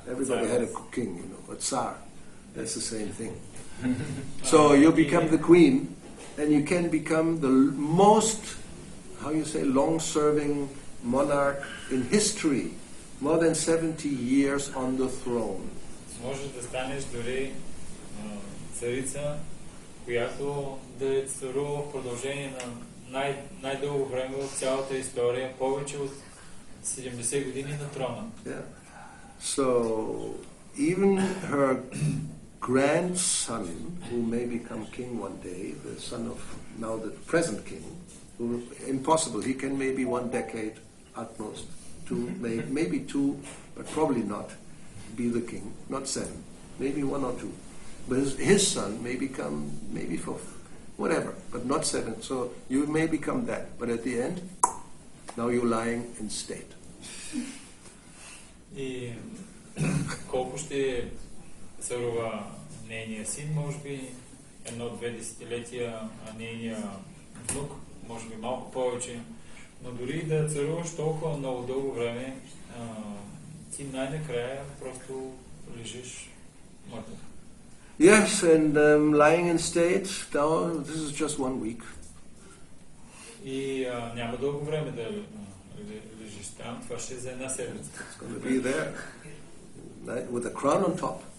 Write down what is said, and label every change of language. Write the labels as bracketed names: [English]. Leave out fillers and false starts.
[English] Everybody had a king, a tsar. That's the same thing. So you become the queen, and you can become the most, long-serving monarch in history, more than 70 years on the throne. [Bulgarian] Можеш да станеш дори царица, която да е царува в продължение на най-дълго време в цялата история, повече от 70 години на трона. [English] Yeah. So even her grandson, who may become king one day, the son of now the present king, impossible. He can maybe 1 decade at most, maybe 2, but probably not be the king. Not 7, maybe 1 or 2. But his son may become maybe 4, whatever, but not 7. So you may become that, but at the end, now you're lying in state. [Bulgarian] И колко ще царува нейния син, може би 1-2 десетилетия, а нейния внук, може би малко повече, но дори да царуваш толкова много дълго време, ти най-накрая просто лежиш мъртъв. [English] Yes, and lying in state, now this is just 1 week. [Bulgarian] И няма дълго време да лежиш там, това ще е за една седмица. [English] It's going to be there, with a crown on top.